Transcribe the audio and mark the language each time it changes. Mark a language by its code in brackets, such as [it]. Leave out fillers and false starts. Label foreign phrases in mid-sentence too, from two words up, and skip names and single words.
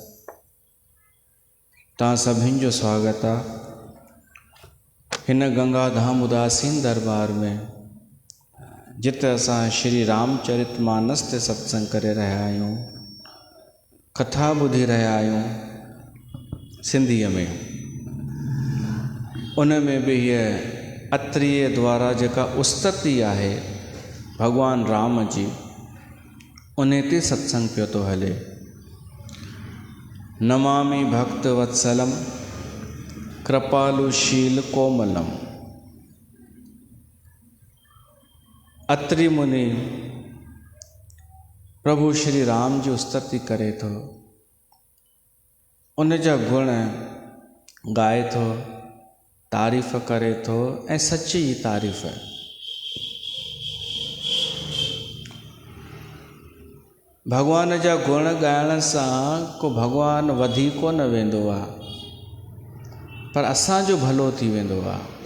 [sd] तव्हां सभिनि जो स्वागत आहे हिन गंगा धाम उदासीन दरबार में जिते असां श्री रामचरितमानस ते सत्संग करे रहिया आहियूं कथा ॿुधी रहिया आहियूं सिंधीअ में उन में बि हीअ अत्रीय द्वारा जेका उस्तति आहे भगवान राम जी उन ते सत्संग पियो थो हले [sa] नमामि भक्तवत्सलं कृपालुशील कोमलम [sd] अत्रि मुनि प्रभु श्री राम जी उस्तति करे थो उन जा गुण गाए थो तारीफ़ करे थो ऐं सच्ची तारीफ़ भगवान जा गुण ॻाइण सां को भगवान वधी कोन वेंदो आहे पर असांजो भलो थी वेंदो आहे